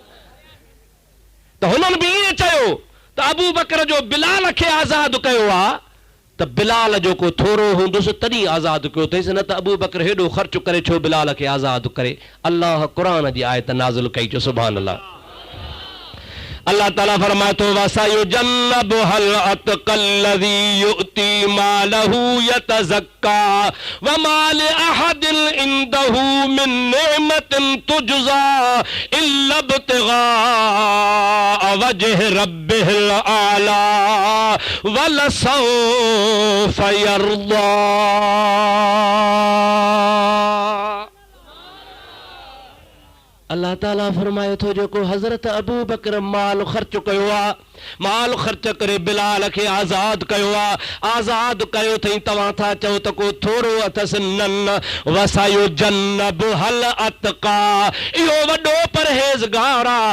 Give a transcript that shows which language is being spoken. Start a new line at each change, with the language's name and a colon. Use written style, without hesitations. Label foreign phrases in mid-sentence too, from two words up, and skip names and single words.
Sindhi: त हुननि बि ईअं चयो त अबू बकर जो बिलाल खे आज़ाद कयो आहे त बिलाल जो को थोरो हूंदुसि तॾहिं आज़ाद कयो अथईसि, न त अबू बकर हेॾो ख़र्च करे छो बिलाल खे आज़ाद करे। अल्लाह क़ुरान जी आयत नाज़िल कई। चो
Arabic: سبحان الله.
Sindhi: अल्लाह ताला फरमाए तो
Arabic: وسيجنبها الأتقى الذي يؤتي ماله يتزكى وما لأحد عنده من نعمة تجزى إلا ابتغاء وجه ربه الأعلى ولسوف يرضى.
Sindhi: अल्लाह ताला फरमाए थो जेको हज़रत अबू बकर माल ख़र्च कयो आहे, माल ख़र्च करे बिलाल खे आज़ाद कयो आहे, आज़ाद कयो अथई तव्हां था चओ त को थोरो अथसि न
Arabic: وسيجنبها الأتقى,
Sindhi: इहो वॾो परहेज़गार आहे।